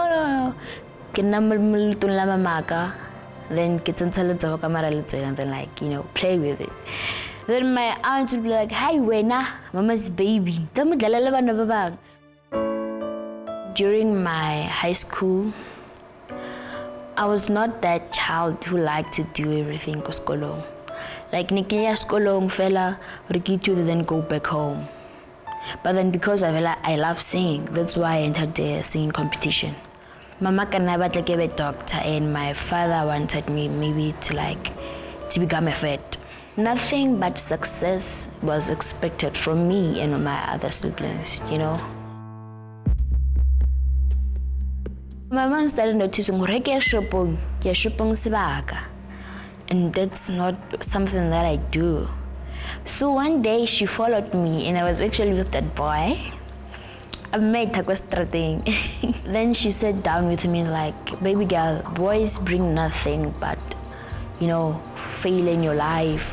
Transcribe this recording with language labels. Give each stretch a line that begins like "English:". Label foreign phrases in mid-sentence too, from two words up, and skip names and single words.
English: Then and then like, you know, play with it. Then my aunt would be like, "Hi, wena, mama's baby." During my high school, I was not that child who liked to do everything skolong. Like
Tswana: nikiya skolong fela rikitu
English: then go back home. But then because I love singing, that's why I entered the singing competition. Mama can never be a doctor and my father wanted me maybe to become a vet. Nothing but success was expected from me and my other siblings, you know. My mom started noticing
Tswana: shopong sebaka,
English: and that's not something that I do. So one day she followed me, and I was actually with that boy. I made thing. Then she sat down with me like, "Baby girl, boys bring nothing but, you know, fail in your life.